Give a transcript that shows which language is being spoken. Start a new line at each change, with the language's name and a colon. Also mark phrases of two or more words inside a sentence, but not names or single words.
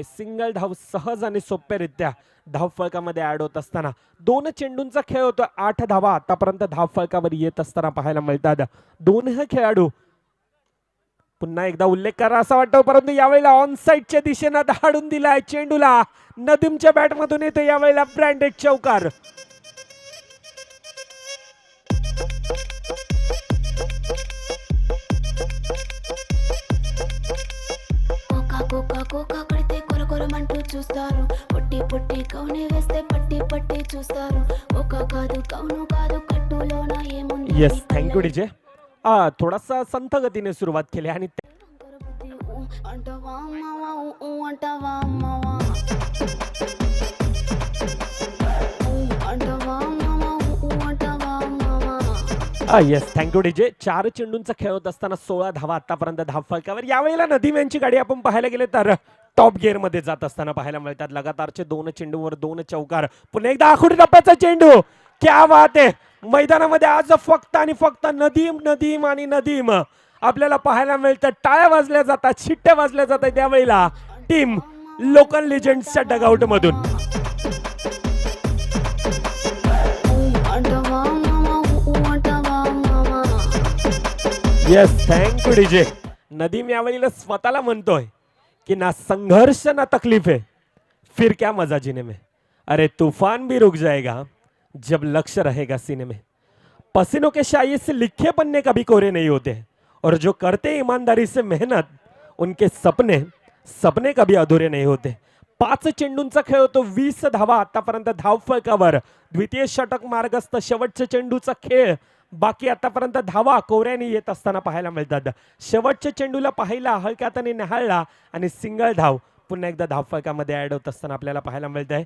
Marathi: सिंगल धाव सहज आणि सोप्यारित्या धावफलकामध्ये ऍड होत असताना 2 चेंडूंचा खेळ होतोय. 8 धावा आतापर्यंत धावफलकावर येत असताना पाहायला मिळतात. 2 खेळाडू पुन्हा एकदा उल्लेख करा असा वाटतो परंतु यावेळेला ऑन साइडच्या दिशेनं धाडून दिलाय चेंडूला. नदीमच्या बॅटमधून येतो यावेळेला ब्रँडेड चौकार.
Telugu: కోకా కడితే కొర కొరమంటూ చూస్తారు. పొట్టి పొట్టి కౌని వేస్తే పట్టి పట్టి చూస్తారు. కోకా కాదు కౌను కాదు కట్టులోన ఏముంది.
English: Yes thank you DJ.
Marathi: थोडासा संथ गतीने सुरुवात केली आणि
Telugu: అంటవా అమ్మవా అంటవా అమ్మవా
English: Yes, thank you DJ.
Marathi: 4 चेंडूंचा खेळ होत असताना 16 धावा आतापर्यंत धावफलकावर. यावेळेला नदीम यांची गाडी आपण पाहायला गेले तर टॉप गिअर मध्ये जात असताना पाहायला मिळतात. लगातारचे 2 चेंडूवर 2 चौकार. पुन्हा एकदा आखुडी टप्प्याचा चेंडू.
Hindi: क्या बात
Marathi: आहे. मैदानामध्ये आज फक्त आणि फक्त नदीम नदीम आणि नदीम आपल्याला पाहायला मिळतं. टाळ्या वाजल्या जातात, शिट्ट्या वाजल्या जातात त्यावेळेला टीम लोकल लेजेंड्सच्या डगआउट मधून.
English: Yes, thank you DJ.
Marathi: नदीम यावेळेला स्वतःला म्हणतोय कि
Hindi: ना संघर्ष ना तकलीफ है, फिर क्या मजा जीने में. अरे तूफान भी रुक जाएगा जब लक्ष्य रहेगा सीने में. पसीनों के शाये से लिखे पन्ने कभी कोरे नहीं होते और जो करते ईमानदारी से मेहनत उनके सपने सपने कभी अधुरे नहीं होते.
Marathi: 5 चेंडूंचा खेळ होतो. 20 धावा आतापर्यंत धावफलकावर. द्वितीय षटक मार्गस्थ. शेवटच्या चेंडूचा खेळ बाकी. आतापर्यंत धावा कोऱ्याने येत असताना पाहायला मिळतात. शेवटच्या चेंडूला पाहिला, हलक्या हाताने निहाळला आणि सिंगल धाव पुन्हा एकदा धावफलकामध्ये ऍड होत असताना आपल्याला पाहायला मिळत आहे.